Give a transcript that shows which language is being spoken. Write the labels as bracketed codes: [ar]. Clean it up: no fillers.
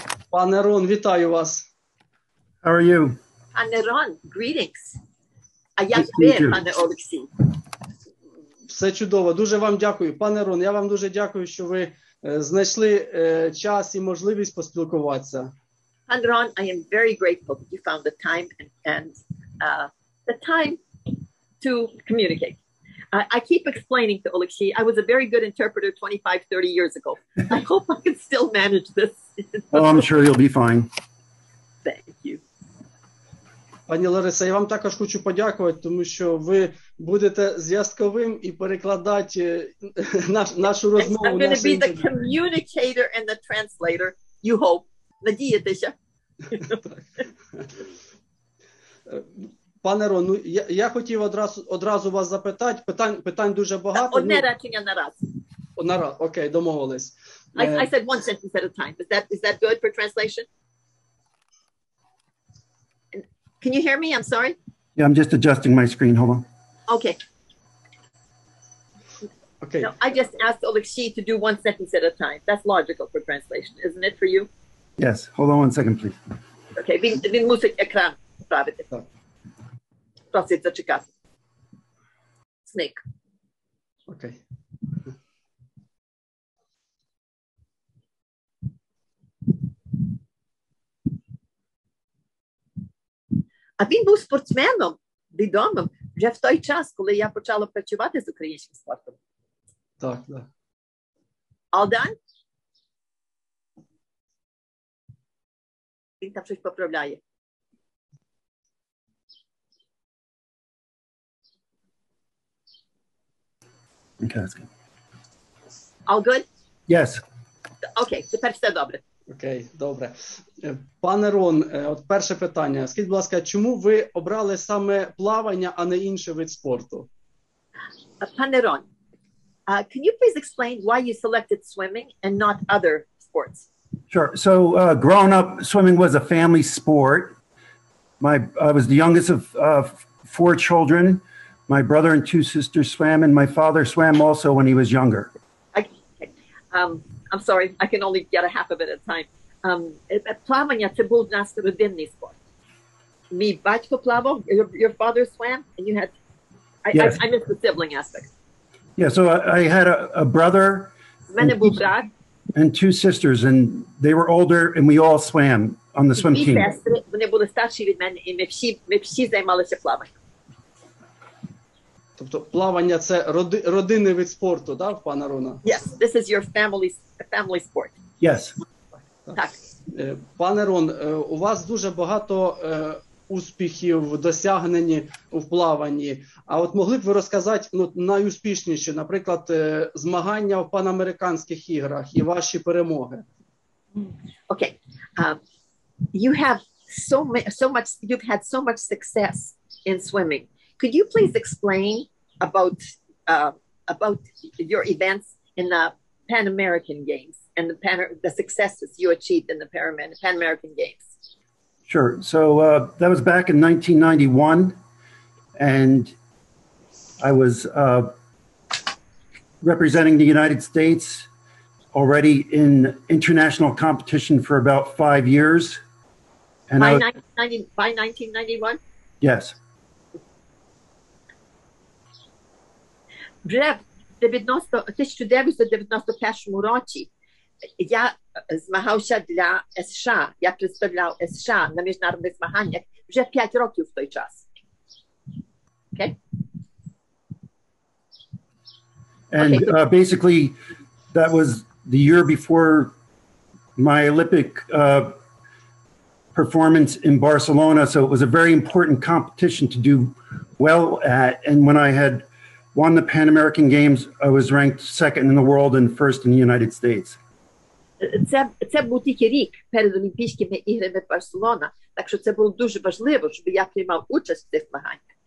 [uk] Пане Рон, вітаю вас. [en] How are you? Пане Рон, greetings. [uk] А як ви, пане Олексій? Все чудово. Дуже вам дякую. Пане Рон, я вам дуже дякую, що ви знайшли час і можливість поспілкуватися. [en] Пане Рон, I am very grateful that you found the time and the time to communicate. I keep explaining to Oleksiy, I was a very good interpreter 25, 30 years ago. I hope I can still manage this. Oh, I'm sure you'll be fine. Thank you. [uk] Пані Лариса, я вам також хочу подякувати, тому що ви будете зв'язковим і перекладати нашу розмову. [en] I'm going to be the communicator and the translator, you hope. [uk] Надієтеся? Пане Рон, ну, я хотів одразу вас запитати, питань дуже багато. Одне речення на раз. Окей, домовились. [en] I said one sentence at a time. Is that good for translation? Can you hear me? I'm sorry. Yeah, I'm just adjusting my screen. Hold on. Okay. Okay. No, I just asked Oleksiy to do one sentence at a time. That's logical for translation, isn't it for you? Yes. Hold on one second, please. Okay. [uk] Він мусить екран правити. Так. Просить зачекати. [en] Snake. [uk] Окей. А він був спортсменом, відомим, вже в той час, коли я почала працювати з українським спортом. Так, так. [en] All done? [uk] Він там щось поправляє. [en] Okay, that's good. All good? Yes. [uk] Окей, тепер все добре. Окей, добре. Пане Рон, от перше питання. Скажіть, будь ласка, чому ви обрали саме плавання, а не інший вид спорту? [en] Пане Рон, can you please explain why you selected swimming and not other sports? Sure. So growing up, swimming was a family sport. I was the youngest of 4 children. My brother and 2 sisters swam, and my father swam also when he was younger. I'm sorry, I can only get a half of it at a time. [uk] Плавання – це був наш родинний спорт. Мій батько плавав, [en] your father swam, and you had, Yes. I missed the sibling aspect. Yeah, so I had a brother [uk] В мене був брат, [en] and 2 sisters, and they were older, and we all swam on the swim 2 team. [uk] сестри, вони були старші від мене, і ми всі займалися плаванням. Тобто плавання – це родинний вид спорту, так, пане Рона? [en] Yes, this is your family sport. Yes. [uk] Так. Пане Рон, у вас дуже багато успіхів, досягнень у плаванні. А от могли б ви розказати найуспішніші, наприклад, змагання в панамериканських іграх і ваші перемоги? [en] Okay. You have you've had so much success in swimming. Could you please explain about your events in the Pan American Games and the successes you achieved in the Pan American Games? Sure. So that was back in 1991, and I was representing the United States already in international competition for about 5 years. And By 1991? Yes. [uk] Вже в 1991 році я змагався для США, я представляв США на міжнародних змаганнях вже 5 років в той час. [en] Okay? And basically, that was the year before my Olympic performance in Barcelona. So it was a very important competition to do well at. And when I had won the Pan American Games, I was ranked 2nd in the world and 1st in the United States. [uk] Це був тільки рік перед Олімпійськими іграми Барселона, так що це було дуже важливо, щоб я приймав участь в цих змаганнях.